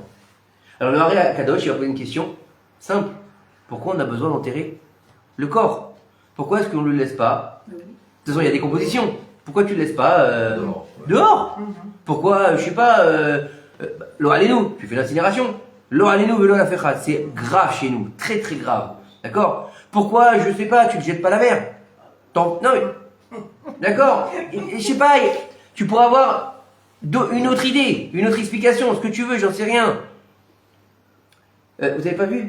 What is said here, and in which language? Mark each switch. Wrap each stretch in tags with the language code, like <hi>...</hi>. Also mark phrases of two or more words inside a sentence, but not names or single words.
<fr>Alors le Hari Kadosh, il va poser une question simple. Pourquoi on a besoin d'enterrer le corps? Pourquoi est-ce qu'on ne le laisse pas? De toute façon, il y a des compositions. Pourquoi tu ne le laisses pas dehors? Pourquoi, je sais pas,</fr> <he>lo alenu,</he> <fr>tu fais l'incinération.</fr> <he>Lo alenu velo la fechat,</he> <fr>c'est grave chez nous, très très grave. D'accord? Pourquoi, je sais pas, tu ne jettes pas la mer? Non mais, d'accord? Je sais pas, tu pourras avoir une autre idée, une autre explication, ce que tu veux, j'en sais rien. Vous avez pas vu?</fr>